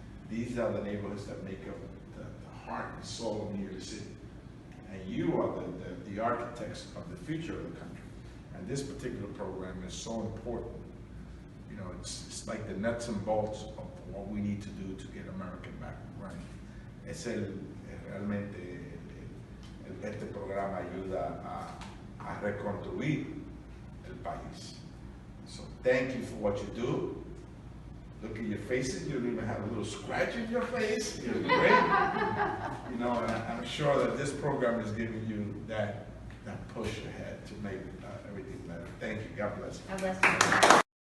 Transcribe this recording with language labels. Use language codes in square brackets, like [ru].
[en] These are the neighborhoods that make up the heart and soul of New York City. And you are the architects of the future of the country. And this particular program is so important. It's like the nuts and bolts of what we need to do to get America back running. [es] Realmente este programa ayuda a reconstruir el país. [en] So thank you for what you do. Look at your faces. You don't even have a little scratch in your face. You're great. And I'm sure that this program is giving you that push ahead to make everything better. Thank you. God bless you. God bless you.